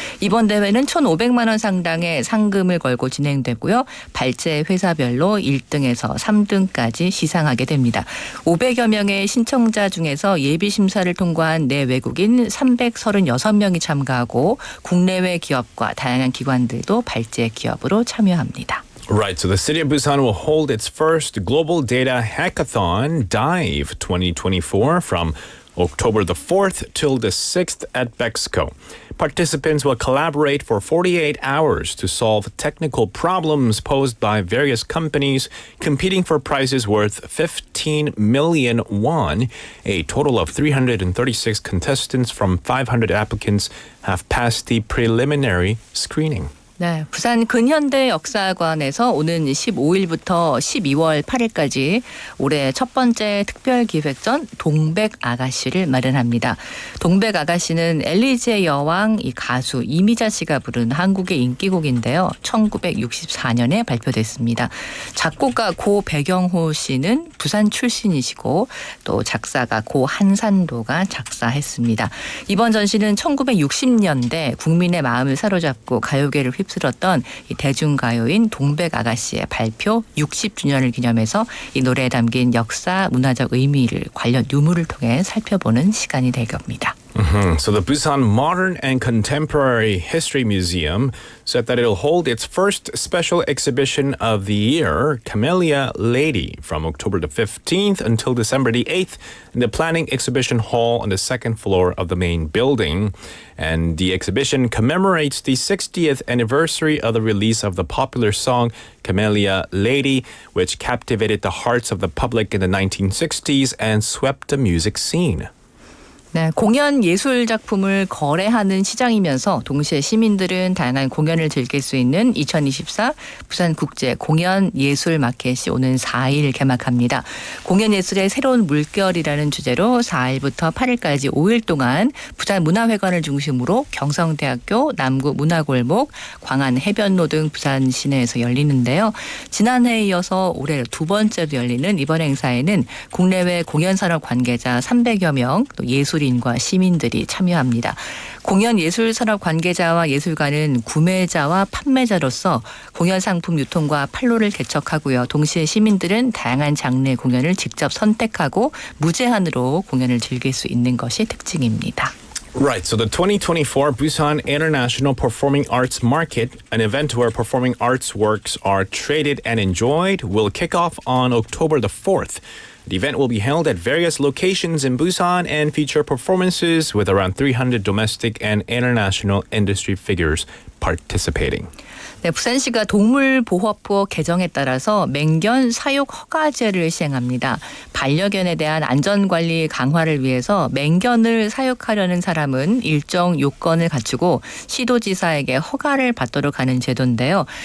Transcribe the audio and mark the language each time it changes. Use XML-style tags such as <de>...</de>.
<ko>이번 대회는 1,500만 원 상당의 상금을 걸고 진행되고요. 발제 회사별로 1등에서 3등까지 시상하게 됩니다. 500여 명의 신청자 중에서 예비 심사를 통과한 내외국인 336명이 참가하고 국내외 기업과 다양한 기관들도 발제 기업으로 참여합니다.</ko> <en>Right, so the city of Busan will hold its first global data hackathon, DIVE 2024, from October the 4th till the 6th at Bexco. Participants will collaborate for 48 hours to solve technical problems posed by various companies competing for prizes worth 15 million won. A total of 336 contestants from 500 applicants have passed the preliminary screening.</en> <ko>네, 부산 근현대 역사관에서 오는 15일부터 12월 8일까지 올해 첫 번째 특별기획전 동백아가씨를 마련합니다. 동백아가씨는 엘리제 여왕 이 가수 이미자 씨가 부른 한국의 인기곡인데요. 1964년에 발표됐습니다. 작곡가 고 백영호 씨는 부산 출신이시고 또 작사가 고 한산도가 작사했습니다. 이번 전시는 1960년대 국민의 마음을 사로잡고 가요계를 휩쓸었던 이 대중가요인 동백아가씨의 발표 60주년을 기념해서 이 노래에 담긴 역사, 문화적 의미를 관련 유물을 통해 살펴보는 시간이 될 겁니다.</ko> <en>So the Busan Modern and Contemporary History Museum said that it'll hold its first special exhibition of the year, Camellia Lady, from October the 15th until December the 8th in the Planning Exhibition Hall on the second floor of the main building. And the exhibition commemorates the 60th anniversary of the release of the popular song Camellia Lady, which captivated the hearts of the public in the 1960s and swept the music scene.</en> <ko>네, 공연 예술 작품을 거래하는 시장이면서 동시에 시민들은 다양한 공연을 즐길 수 있는 2024 부산 국제 공연 예술 마켓이 오는 4일 개막합니다. 공연 예술의 새로운 물결이라는 주제로 4일부터 8일까지 5일 동안 부산 문화회관을 중심으로 경성대학교 남구 문화골목, 광안 해변로 등 부산 시내에서 열리는데요. 지난해에 이어서 올해 두 번째로 열리는 이번 행사에는 국내외 공연산업 관계자 300여 명, 또 예술인과 시민들이 참여합니다. 공연 예술 산업 관계자와 예술가는 구매자와 판매자로서 공연 상품 유통과 판로를 개척하고요. 동시에 시민들은 다양한 장르의 공연을 직접 선택하고 무제한으로 공연을 즐길 수 있는 것이 특징입니다.</ko> <en>Right, so the 2024 Busan International Performing Arts Market, an event where performing arts works are traded and enjoyed, will kick off on October the 4th. The event will be held at various locations in Busan and feature performances with around 300 domestic and international industry figures participating.</en> <ko>네, 부산시가 동물보호법 개정에 따라서 맹견 사육 허가제를 시행합니다. 반려견에 대한 안전관리 강화를 위해서 맹견을 사육하려는 사람은 일정 요건을 갖추고 시도지사에게 허가를 받도록 하는 제도인데요.</ko>